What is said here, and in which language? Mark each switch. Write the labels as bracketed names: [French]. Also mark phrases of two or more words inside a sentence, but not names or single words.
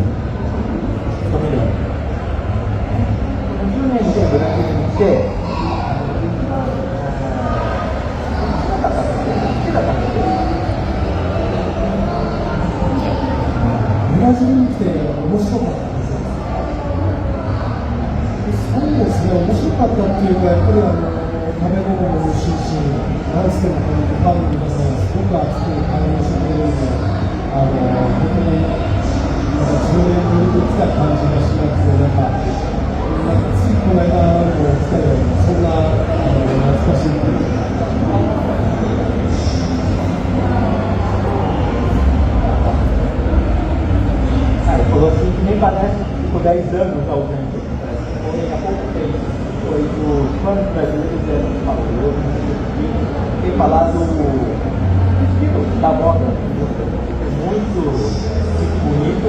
[Portuguese] Fica melhor. [Japanese] O Brasil って面白かった。そうですね、面白かったっていうか、やっぱり食べ物も美味しいし、なんつってもファンの皆さんがすごく熱く反応してくれるので、本当に10年ぶりに来た感じがしなくて、ついこの間も来たような、そんな懐かしいっていう。 [Portuguese] Falou assim que nem parece que ficou 10 anos ausente aqui, parece que foi há pouco tempo. Foi dos fãs brasileiros que falou, tem falado do estilo da moda, muito bonito.